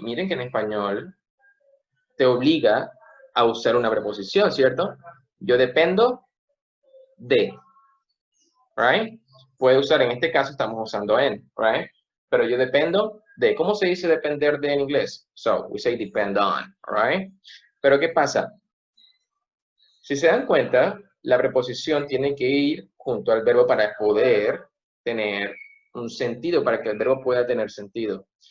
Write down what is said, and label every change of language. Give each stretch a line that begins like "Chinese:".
Spanish: Miren que en español te obliga a usar una preposición, ¿cierto? Yo dependo de,
English: right?
Spanish: Puede usar, en este caso estamos usando en,
English: right?
Spanish: Pero yo dependo de, ¿cómo se dice depender de en inglés?
English: So, we say depend on, right?
Spanish: Pero ¿qué pasa? Si se dan cuenta, la preposición tiene que ir junto al verbo para poder tener un sentido, para que el verbo pueda tener sentido.